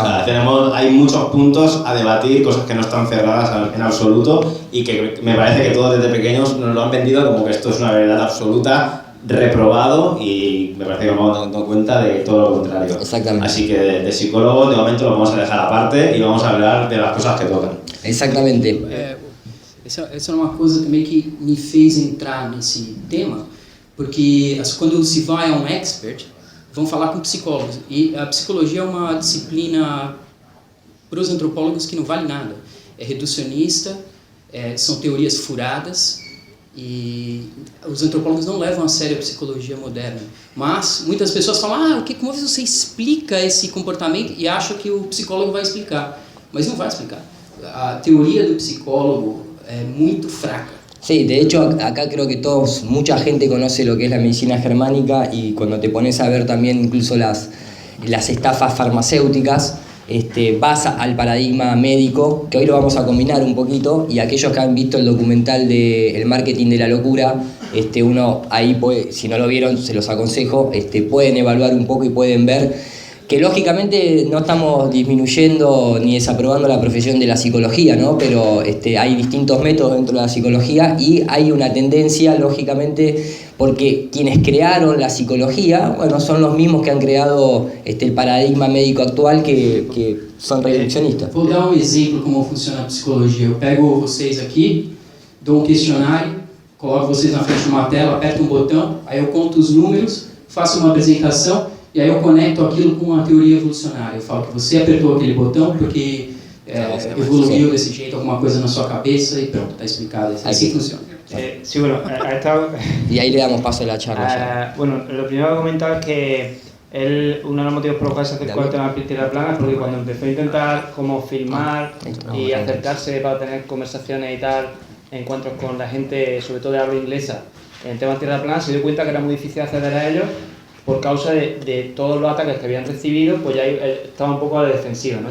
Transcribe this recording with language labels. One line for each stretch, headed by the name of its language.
Spanish: O sea, hay muchos puntos a debatir, cosas que no están cerradas en absoluto, y que me parece que todos desde pequeños nos lo han vendido como que esto es una verdad absoluta, reprobado, y me parece que vamos dando cuenta de todo lo contrario. Exactamente. Así que de psicólogos de momento lo vamos a dejar aparte y vamos a hablar de las cosas que tocan. Exactamente.
Portuguese: Essa é uma coisa também que me fez entrar nesse tema, porque quando se vai a um expert, vão falar com psicólogos, e a psicologia é uma disciplina para os antropólogos que não vale nada. É reducionista, são teorias furadas, e os antropólogos não levam a sério a psicologia moderna. Mas muitas pessoas falam, como você explica esse comportamento, e acham que o psicólogo vai explicar. Mas não vai explicar. A teoria do psicólogo é muito fraca.
Spanish: Sí, de hecho acá creo que mucha gente conoce lo que es la medicina germánica, y cuando te pones a ver también incluso las estafas farmacéuticas, vas al paradigma médico, que hoy lo vamos a combinar un poquito, y aquellos que han visto el documental de El marketing de la locura, uno ahí puede, si no lo vieron se los aconsejo, pueden evaluar un poco y pueden ver que lógicamente no estamos disminuyendo ni desaprobando la profesión de la psicología, ¿no? Pero hay distintos métodos dentro de la psicología, y hay una tendencia, lógicamente, porque quienes crearon la psicología, bueno, son los mismos que han creado el paradigma médico actual, que son reduccionistas.
Portuguese: Vou dar exemplo como funciona a psicologia. Eu pego vocês aqui, dou questionário, coloco vocês na frente de uma tela, aperto um botão, aí eu conto os números, faço uma apresentação, e aí eu conecto aquilo com a teoria evolucionária. Eu falo que você apertou aquele botão porque evoluiu desse jeito, alguma coisa na sua cabeça, e pronto, está explicado.
Spanish: Así funciona. Sí, bueno, ha estado... Y ahí le damos paso a la charla. Bueno, lo primero que comentaba es que uno de los motivos por los cuales se acercó al tema de tierra plana es porque cuando empezó a intentar como filmar y acercarse para tener conversaciones y tal, encuentros con la gente, sobre todo de habla inglesa, en temas de tierra plana, se dio cuenta que era muy difícil acceder a ellos por causa de todos los ataques que habían recibido, pues ya estaba un poco a la defensiva, ¿no?